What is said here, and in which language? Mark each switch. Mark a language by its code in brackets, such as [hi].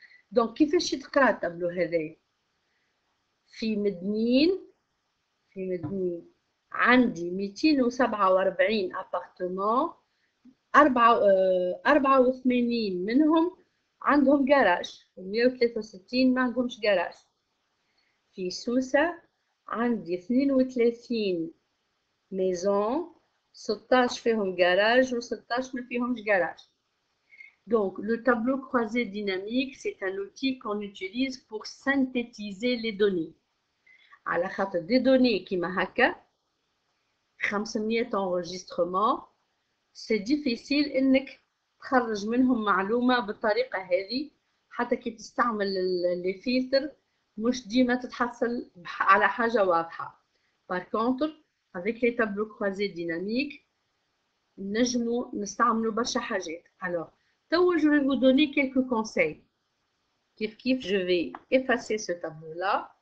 [ar] دونك كيفاش يتقرا التابلو هذايا؟ في مدنين عندي 247 ابارتمون، 84 منهم عندهم جراج، و163 ما عندهمش جراج. في سوسة عندي 32 ميزون، 16 فيهم جراج و16 ما فيهمش جراج. [fr] Donc, le tableau croisé dynamique, c'est un outil qu'on utilise pour synthétiser les données. [ar] على خاطر [fr] des données [ar] كيما هكا [fr] 500 enregistrements، c'est difficile [ar] انك تخرج منهم معلومة بالطريقة هذه، حتى كي تستعمل لي فلتر مش ديما تتحصل على حاجة واضحة. [fr] Par contre, avec les tableaux croisés dynamiques, [ar] نجمو نستعملوا برشا حاجات. [fr] Alors, je vais vous donner quelques conseils. Je vais effacer ce tableau-là.